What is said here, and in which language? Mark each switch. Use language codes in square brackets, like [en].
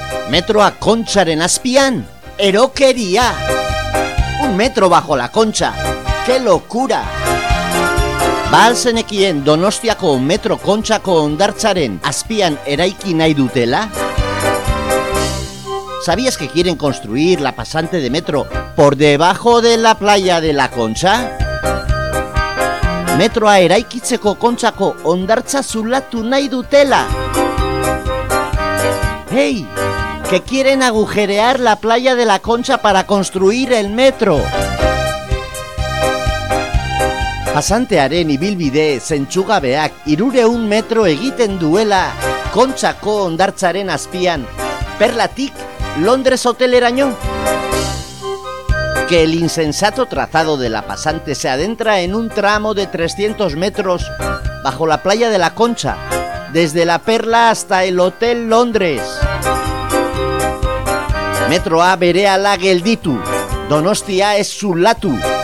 [eu] metroa kontxaren azpian, erokeria. [es] Un metro bajo la concha, ¡qué locura! [eu] Balsenekien Donostiako metro kontxako ondartzaren azpian eraiki nahi dutela? [es] ¿Sabías que quieren construir la pasante de metro por debajo de la playa de la Concha? [eu] Metroa eraikitzeko kontxako ondartza zulatu nahi dutela. [es] ¡Hey! ¿Que quieren agujerear la playa de la Concha para construir el metro? [eu] Pasantearen ibilbide zentsugabeak 300 metro egiten duela Kontxako ondartzaren azpian, Perlatik Londres hoteleraino. [es] Que el insensato trazado de la pasante se adentra en un tramo de 300 metros bajo la playa de la Concha, desde la Perla hasta el Hotel Londres. [eu] Metroa berehala gelditu, Donostia ez zulatu.